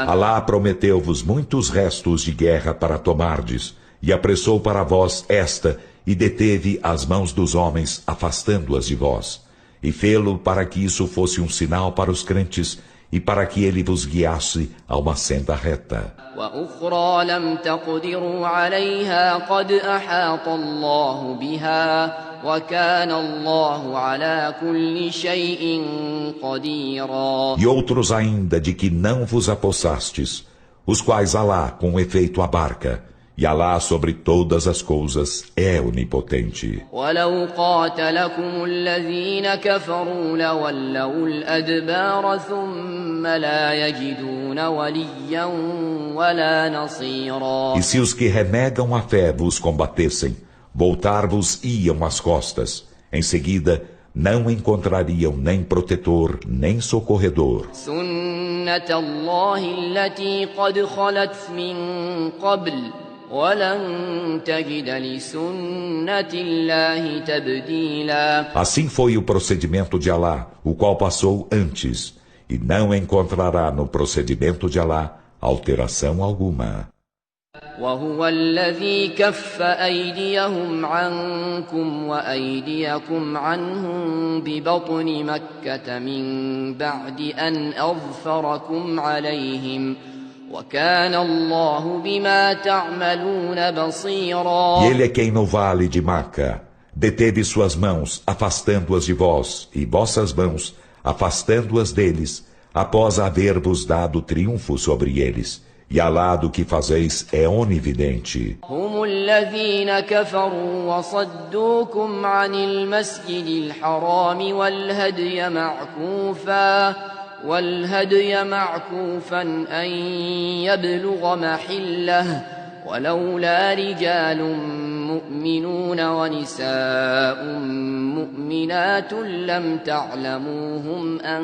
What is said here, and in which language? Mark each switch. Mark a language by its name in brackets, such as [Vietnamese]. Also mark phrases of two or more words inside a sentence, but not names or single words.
[Portuguese] Alá prometeu-vos muitos restos de guerra para tomardes, e apressou para vós esta, e deteve as mãos dos homens, afastando-as de vós. E fê-lo para que isso fosse um sinal para os crentes, e para que ele vos guiasse a uma senda reta. [Arabic] وأخرى لم تقدروا عليها قد أحاط الله بها وكان الله على كل شيء قديرا. [Portuguese] E outros ainda de que não vos apossastes, os quais Alá com efeito abarca, e Alá sobre todas as coisas é onipotente. [Arabic] ولو قاتلكم الذين كفروا لولوا الأدبار ثم لا يجدون وليا ولا نصيرا. [Portuguese] E se os que renegam a fé vos combatessem, voltar-vos-iam as costas. Em seguida, não encontrariam nem protetor, nem socorredor. [Arabic] سنة الله التي قد خلت من قبل ولن تجد لسنة الله تبديلا. [Portuguese] Assim foi o procedimento de Alá, o qual passou antes, e não encontrará no procedimento de Alá alteração alguma. [Arabic] وهو الذي كف أيديهم عنكم وأيديكم عنهم ببطن مكة من بعد أن أظفركم عليهم وكان الله بما تعملون بصيرا. [Portuguese] E ele é quem no vale de Maca deteve suas mãos, afastando-as de vós, e vossas mãos, afastando-as deles, após haver-vos dado triunfo sobre eles. E Alá do que fazeis é onividente. [Arabic] هم الذين كفروا وصدوكم عن المسجد الحرام والهدي معكوفا أن يبلغ محله ولولا رجال مؤمنون ونساء مؤمنات لم تعلموهم